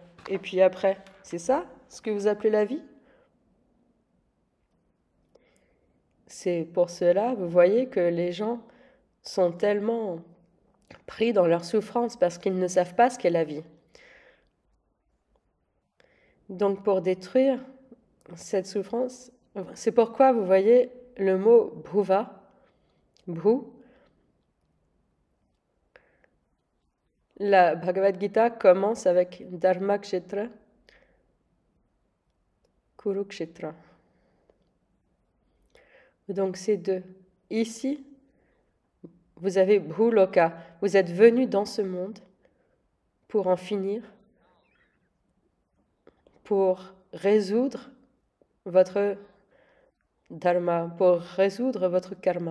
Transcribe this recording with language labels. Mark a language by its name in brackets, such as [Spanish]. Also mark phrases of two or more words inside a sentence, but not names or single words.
[French] Et puis après, c'est ça ce que vous appelez la vie? C'est pour cela, vous voyez, que les gens sont tellement pris dans leur souffrance parce qu'ils ne savent pas ce qu'est la vie. Donc pour détruire cette souffrance, c'est pourquoi vous voyez le mot bhuva, bhu. La Bhagavad Gita commence avec Dharma Kshetra, Kurukshetra. Donc c'est deux. Ici, vous avez Bhuloka, vous êtes venu dans ce monde pour en finir, pour résoudre votre dharma, pour résoudre votre karma.